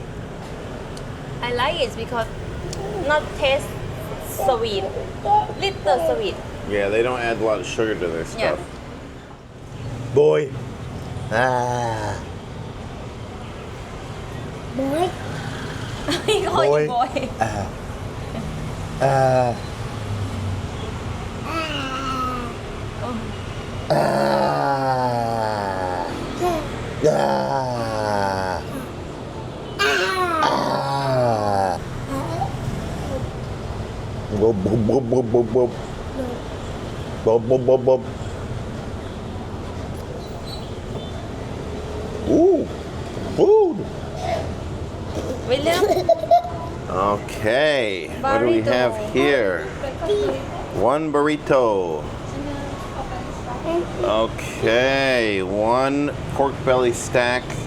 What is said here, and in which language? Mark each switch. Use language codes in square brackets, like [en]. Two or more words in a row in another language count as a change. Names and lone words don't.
[en] I like it because not taste sweet. Little sweet. Yeah, they don't add a lot of sugar to their Yeah. stuff. Boy. Ah. Boy. He call you boy. Ah. Bob, bob, bob, bob, bob, bob. Bob, bob, bob, bob. Ooh, food. William? Okay, what do we have here? One burrito. Okay, one pork belly stack.